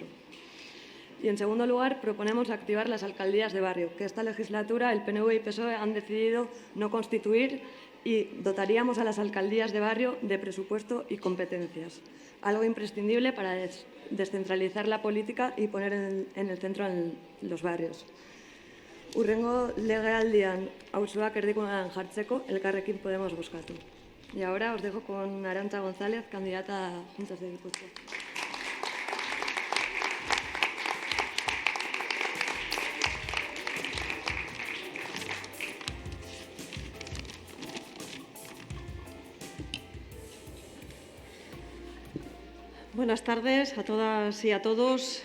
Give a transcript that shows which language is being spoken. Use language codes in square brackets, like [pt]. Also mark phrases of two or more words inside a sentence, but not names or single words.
[es] Y, en segundo lugar, proponemos activar las alcaldías de barrio, que esta legislatura el PNV y PSOE han decidido no constituir, y dotaríamos a las alcaldías de barrio de presupuesto y competencias, algo imprescindible para descentralizar la política y poner en el centro en los barrios. [eu] Hurrengo legealdian auzoak erdigunean jartzeko Elkarrekin Podemos bozkatu. [es] Y ahora os dejo con Arantza González, candidata a Juntas de Gipuzkoa. Buenas tardes a todas y a todos.